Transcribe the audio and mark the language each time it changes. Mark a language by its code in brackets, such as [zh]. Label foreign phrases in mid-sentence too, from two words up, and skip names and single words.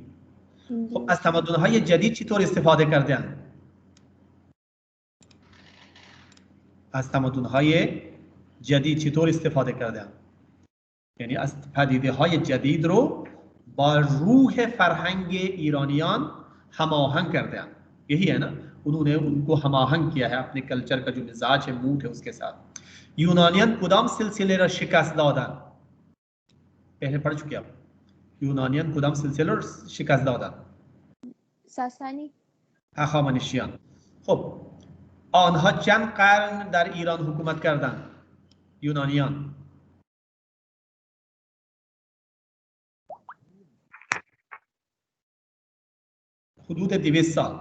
[fa] خب از تمدن های جدید چطور استفاده کردند؟ یعنی از پدیده های جدید رو با روح فرهنگ ایرانیان هماهنگ کردند. [ur] یہی ہے نا، انہوں نے ان کو ہماہنگ کیا ہے اپنے کلچر کا جو مزاج ہے، موڈ ہے، اس کے ساتھ. [fa] یونانیان کدام سلسلے را شکست دادند؟ [ur] پہلے پڑھ چکے آپ. [fa] یونانیان کدام سلسله را شکست دادند؟ ساسانی. هخامنشیان. خب آنها چند قرن در ایران حکومت کردند؟ یونانیان. حدود 200 سال.